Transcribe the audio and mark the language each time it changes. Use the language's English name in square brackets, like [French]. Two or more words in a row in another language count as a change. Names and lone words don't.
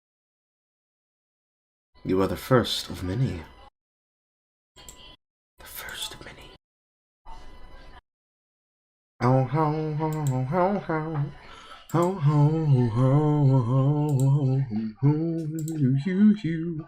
[English] You are the first of many. The first of many. Oh, ho, ho, ho, ho, ho. Ho, ho, ho, ho, ho, you.